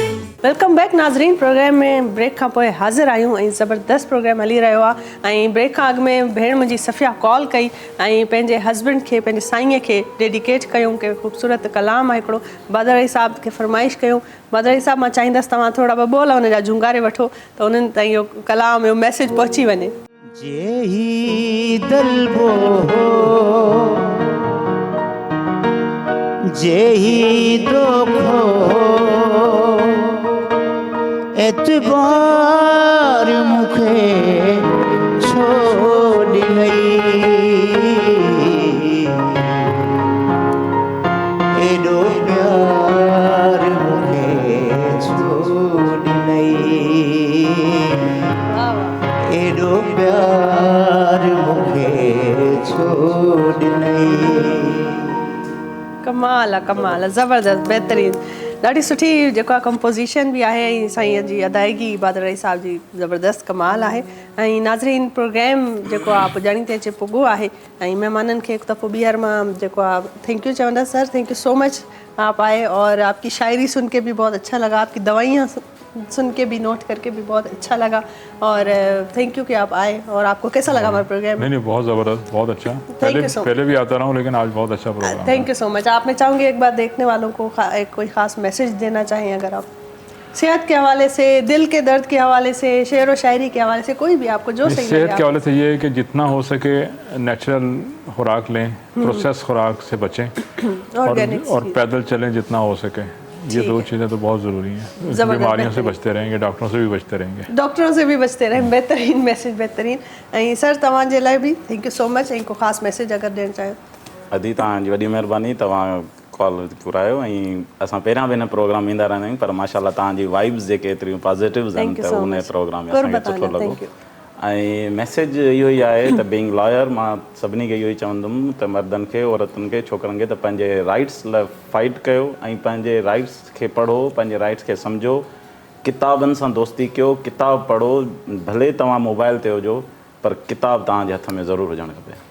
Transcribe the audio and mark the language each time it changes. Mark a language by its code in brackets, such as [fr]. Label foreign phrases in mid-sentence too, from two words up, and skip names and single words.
[sd] वेलकम बैक नाज़रीन प्रोग्राम में ब्रेक खां पोइ हाज़िर आहियूं ऐं ज़बरदस्त प्रोग्राम हली रहियो आहे ऐं ब्रेक खां अॻु में भेण मुंहिंजी सफ़िया कॉल कई ऐं पंहिंजे हस्बैंड खे पंहिंजे साईंअ खे डेडिकेट कयूं के ख़ूबसूरत कलाम आहे हिकिड़ो बादल राय साहब खे फरमाइश कयूं बादल राय साहब मां चाहींदसि तव्हां थोरा ॿ बोल हुन जा झुंगारे वठो त उन्हनि ताईं इहो कलाम इहो मैसेज पहुची वञे जेही दलबो जेही दोखो एतबार मुखे छोड़ गई एडो प्यार मुखे छोड़ गई एडो प्यार मुखे छोड़ गई कमाल आहे ज़बरदस्त बहितरीन ॾाढी सुठी जेको आहे कंपोज़िशन बि आहे ऐं साईं जी अदायगी बादल राय साहब जी ज़बरदस्त कमाल आहे ऐं नाज़रीन प्रोग्राम जेको आहे पुॼाणी ते अचे पुॻो आहे ऐं महिमाननि खे हिकु दफ़ो ॿीहर मां जेको आहे [en] thank you [sd] चवंदसि सर [en] thank you so much [hi] आप आए और आपकी शायरी सुन के भी बहुत अच्छा लगा आपकी दवाइयाँ सुन के भी नोट करके भी बहुत अच्छा लगा और [en] thank you [hi] कि आप आए और आपको कैसा लगा हमारा प्रोग्राम नहीं बहुत ज़बरदस्त बहुत अच्छा पहले भी आता रहा हूँ लेकिन आज बहुत अच्छा प्रोग्राम [en] thank you so much [hi] आप मैं चाहूँगी एक बार देखने वालों को एक कोई ख़ास मैसेज देना चाहें अगर आप सेहत के हवाले से दिल के दर्द के हवाले से शेर व शायरी के हवाले से कोई भी आपको जो सही सेहत के हवाले से ये है कि जितना हो सके नेचुरल खुराक लें प्रोसेस खुराक से बचें और पैदल चलें जितना हो सके ये दो चीज़ें तो बहुत ज़रूरी हैं बीमारियों से बचते रहेंगे डॉक्टरों से भी बचते रहेंगे बेहतरीन मैसेज [sd] बेहतरीन ऐं सर तव्हांजे लाइ बि [en] thank you so much [sd] ऐं को ख़ासि मैसेज अगरि ॾियणु चाहियो अदी तव्हांजी वॾी महिरबानी तव्हां कॉल घुरायो ऐं असां पहिरियां बि हिन प्रोग्राम ईंदा रहंदा आहियूं पर माशाल्लाह तव्हांजी वाइब्स जेके एतिरियूं पॉज़िटिव्स आहिनि त उन प्रोग्राम में असांखे सुठो लॻो ऐं मैसेज इहो ई आहे त [en] being lawyer [sd] मां सभिनी खे इहो ई चवंदुमि त मर्दनि खे औरतुनि खे छोकिरनि खे त पंहिंजे राइट्स लाइ फाइट कयो ऐं पंहिंजे राइट्स खे पढ़ो पंहिंजे राइट्स खे सम्झो किताबनि सां दोस्ती कयो किताब पढ़ो भले तव्हां मोबाइल ते हुजो पर किताब तव्हांजे हथ में ज़रूरु हुजणु खपे